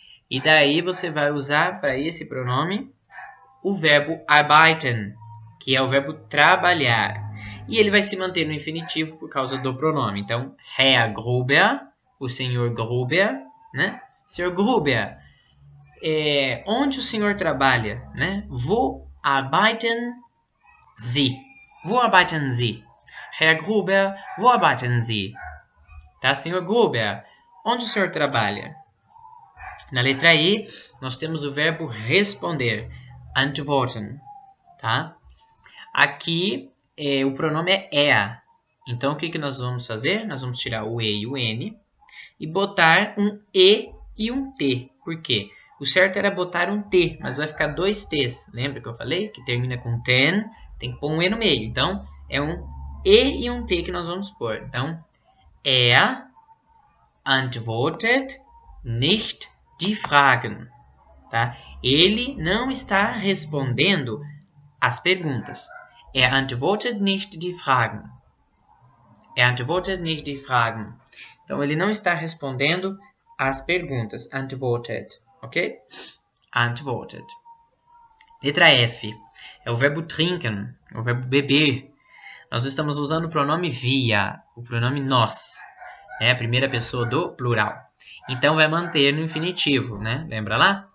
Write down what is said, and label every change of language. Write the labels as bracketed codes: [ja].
[pt] E daí você vai usar para esse pronome o verbo arbeiten, que é o verbo trabalhar. E ele vai se manter no infinitivo por causa do pronome. Então, Herr Gruber, o senhor Gruber, né? Senhor Gruber, onde o senhor trabalha, né? [de] Wo arbeiten Sie? Wo arbeiten Sie? Herr Gruber, wo arbeiten Sie? [pt] Tá, senhor Gruber, onde o senhor trabalha? Na letra I, nós temos o verbo responder, antworten, tá? Aqui, o pronome é er. Então, o que nós vamos fazer? Nós vamos tirar o e e o n e botar um e e um t. Por quê? O certo era botar um t, mas vai ficar dois t's. Lembra que eu falei? Que termina com ten, tem que pôr um e no meio. Então, é um e e um t que nós vamos pôr. Então, [de] er antwortet nicht die Fragen. [pt] Tá? Ele não está respondendo as perguntas. [de] Er antwortet nicht die Fragen. Er antwortet nicht die Fragen. [pt] Então, ele não está respondendo as perguntas. [de] Antwortet. Ok? Antwortet. [pt] Letra F. É o verbo trinken. É o verbo beber. Nós estamos usando o pronome wir. O pronome nós. É a primeira pessoa do plural. Então, vai manter no infinitivo, né? Lembra lá?